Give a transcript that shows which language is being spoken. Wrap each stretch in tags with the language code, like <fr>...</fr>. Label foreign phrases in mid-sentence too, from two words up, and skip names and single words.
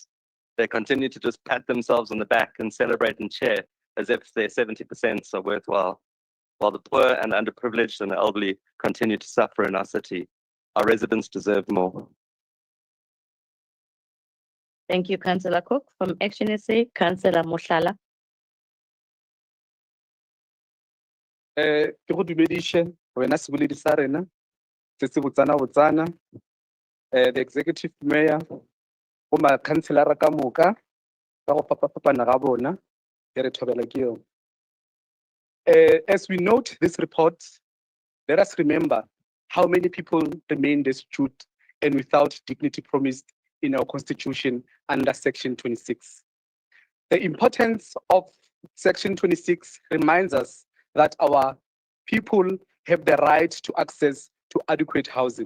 <en>They continue to just pat themselves on the back and celebrate and cheer as if their 70% are worthwhile, while the poor and underprivileged and the elderly continue to suffer in our city. Our residents deserve more. Thank you, Councillor Cook. From Action SA, Councillor Mohlala.</en> <nso>Ke go dumedishe wena seboledi sa rena se se botsana</nso> <en>the executive mayor</en> <nso>go ma councillor ka moka ka go fapafapana ga bona ke re thobela ke yone.</nso> <en>As we note this report, let us remember how many people remain destitute and without dignity promised in our constitution under section 26. The importance of section 26 reminds us that our people have the right to access to adequate housing.</en>